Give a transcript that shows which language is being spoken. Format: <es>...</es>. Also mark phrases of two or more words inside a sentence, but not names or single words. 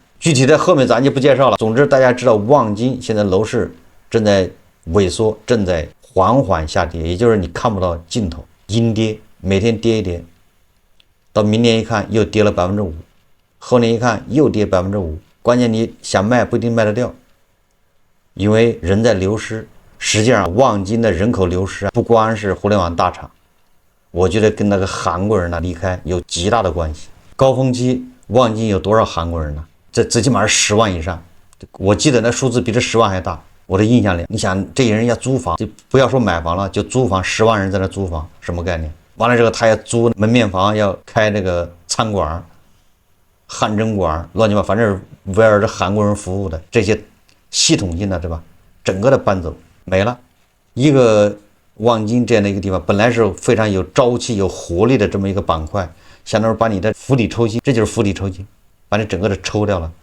<zh>具體的後面咱就不介紹了。總之大家知道望京現在樓市正在萎縮，正在緩緩下跌，也就是你看不到盡頭，陰跌，每天跌一跌，到明年一看又跌了5%，後年一看又跌5%，關鍵你想賣不一定賣得掉，因為人在流失。實際上望京的人口流失不光是互聯網大廠，我覺得跟那個韓國人離開有極大的關係。高峰期望京有多少韓國人呢？這最起碼是10萬以上，我記得那數字比這10萬還大，我的印象里。你想這些人要租房，就不要說買房了，就租房，10万人在那租房，什麼概念？完了之後他要租门面房，要開那個餐館、汗蒸館，亂七八糟，反正圍繞着韓國人服務的這些系統性的，對吧？整個的搬走沒了。一個望京這樣的一個地方，本來是非常有朝氣、有活力的這麼一個板塊，相當於把你的釜底抽薪，這就是釜底抽薪，把你整個的抽掉了。</zh>